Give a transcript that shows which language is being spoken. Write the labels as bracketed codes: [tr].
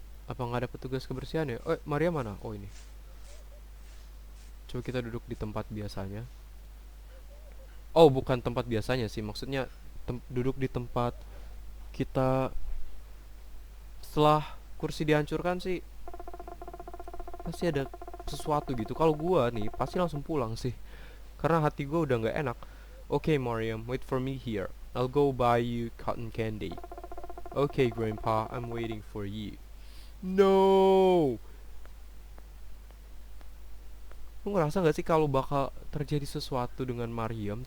[id] Apa nggak ada petugas kebersihan ya? Maria mana? Oh ini. Coba kita duduk di tempat biasanya. Oh bukan tempat biasanya sih, maksudnya duduk di tempat kita. Setelah kursi dihancurkan sih pasti ada sesuatu gitu. Kalau gua nih pasti langsung pulang sih, karena hati gua udah nggak enak. [en] Okay Mariam, wait for me here. I'll go buy you cotton candy. Okay Grandpa, I'm waiting for you. No. [id] Lu ngerasa gak sih kalau bakal terjadi sesuatu dengan Mariam?